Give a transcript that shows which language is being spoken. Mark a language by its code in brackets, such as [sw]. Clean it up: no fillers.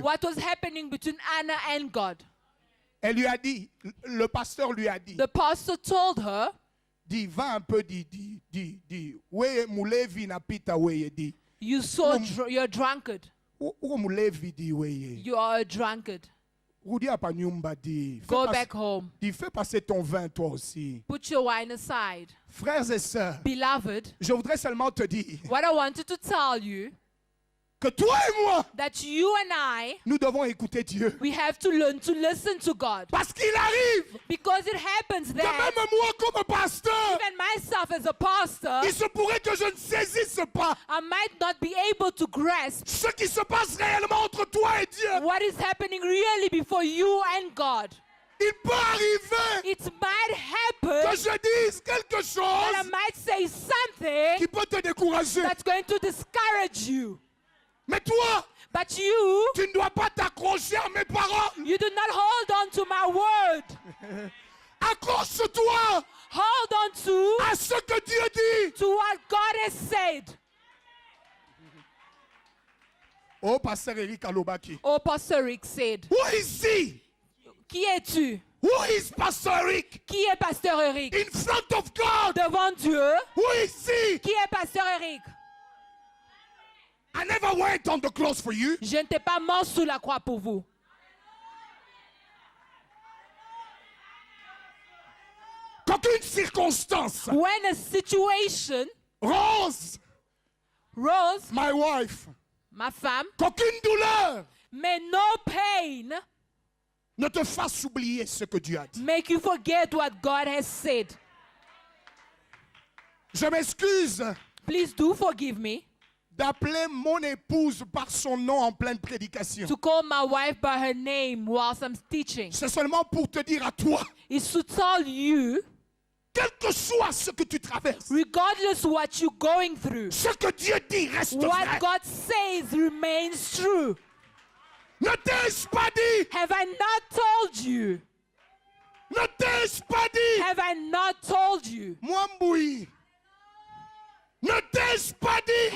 [en] what was happening between Anna and God. [fr] Elle lui a dit, le pasteur lui a dit, [en] The pastor told her, [fr] va un peu, [sw] weye mulevi napita weye di. [en] you're a drunkard. [sw] Uko mulevi di weye. [en] You are a drunkard. [sw] Rudi apa nyumba di. [en] Go back home. [fr] Fais passer ton vin toi aussi. [en] Put your wine aside. [fr] Frères et sœurs, [en] Beloved, [fr] je voudrais seulement te dire [en] what I wanted to tell you, [fr] que toi et moi, [en] that you and I, [fr] nous devons écouter Dieu. [en] we have to learn to listen to God. [fr] Parce qu'il arrive [en] Because it happens [fr] que [en] that [fr] même moi comme pasteur, [en] even myself as a pastor, [fr] il se pourrait que je ne saisisse pas [en] I might not be able to grasp [fr] ce qui se passe réellement entre toi et Dieu. [en] what is happening really before you and God. [fr] Il peut arriver [en] It might [fr] que [en] happen [fr] je dise quelque [en] that I [fr] chose [en] might say something [fr] qui peut te décourager. [en] that's going to discourage you. [fr] Mais toi, [en] But you, [fr] tu ne dois pas t'accrocher à mes paroles. [en] you do not hold on to my word. [fr] Accroche-toi [en] Hold on [fr] à ce que Dieu dit. [en] to what God has said. [fr] Oh, Pasteur Eric Alobaki. [en] Oh, Pastor Rick said, Who is he? [fr] qui es-tu? [en] Who is Pastor Eric? [fr] Qui est Pasteur Eric? [en] In front of God. [fr] Devant Dieu, [en] Who is he? [fr] qui est Pasteur Eric? [en] I never went on the cross for you. [fr] Je ne t'ai pas mort sous la croix pour vous. Qu'aucune circonstance, [en] When a situation, Rose, Rose, my wife, [fr] ma femme, qu'aucune douleur [en] may no pain [fr] ne te fasse oublier ce que Dieu a dit. [en] make you forget what God has said. [fr] Je m'excuse [en] Please do forgive me [fr] d'appeler mon épouse par son nom en pleine prédication. [en] to call my wife by her name whilst I'm teaching. [fr] C'est seulement pour te dire à toi, [en] It's to tell you, [fr] quel que soit ce que tu traverses, [en] regardless what you're going through, [fr] ce que Dieu dit reste [en] what [fr] vrai. [en] God says remains true. [fr] Ne t'ai-je pas dit? [en] Have I not told you? [fr] Ne t'ai-je pas dit? [en] Have I not told you? [fr] Mwamboui. Ne t'ai-je pas dit?